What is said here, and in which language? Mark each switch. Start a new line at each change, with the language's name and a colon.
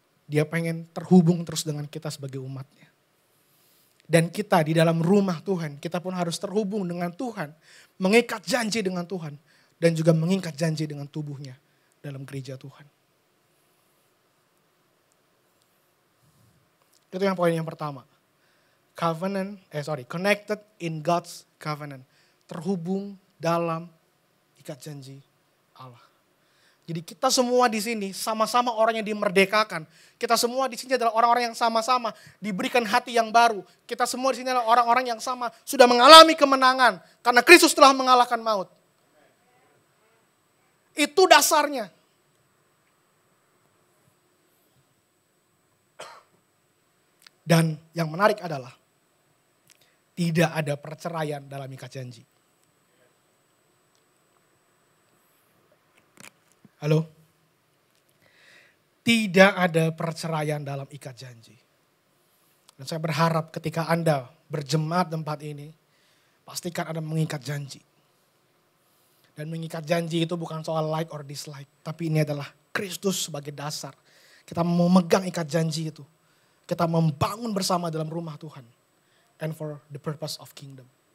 Indonesian: Dia pengen terhubung terus dengan kita sebagai umatnya. Dan kita di dalam rumah Tuhan, kita pun harus terhubung dengan Tuhan. Mengikat janji dengan Tuhan. Dan juga mengikat janji dengan tubuhnya dalam gereja Tuhan. Itu yang poin yang pertama.
English: Connected in God's covenant.
Indonesian: Terhubung dalam ikat janji Allah. Jadi kita semua di sini sama-sama orang yang dimerdekakan. Kita semua di sini adalah orang-orang yang sama-sama diberikan hati yang baru. Kita semua di sini adalah orang-orang yang sama sudah mengalami kemenangan karena Kristus telah mengalahkan maut. Itu dasarnya. Dan yang menarik adalah tidak ada perceraian dalam ikat janji. Halo? Tidak ada perceraian dalam ikat janji. Dan saya berharap ketika Anda berjemaat tempat ini, pastikan Anda mengikat janji. Dan mengikat janji itu bukan soal
English: like or dislike,
Indonesian: tapi ini adalah Kristus sebagai dasar. Kita memegang ikat janji itu. Kita membangun bersama dalam rumah Tuhan.
English: And for the purpose of kingdom.